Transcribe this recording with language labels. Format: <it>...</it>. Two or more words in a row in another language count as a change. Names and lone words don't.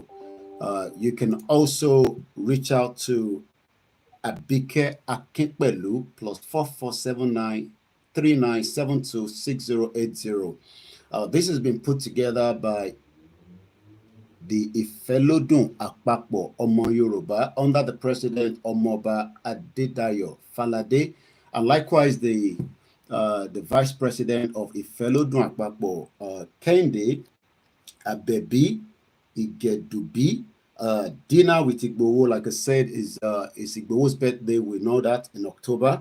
<en>You can also reach out to Abike Akinpelu +447939726080. This has been put together by the Ifelodun Apapo Omo Yoruba under the president Omoba Adedayo Falade, and likewise the vice president of Ifelodun Apapo, Kende Abebi Igedubi. Dinner with Igboho, like I said, is Igboho's birthday. We know that in October.</en>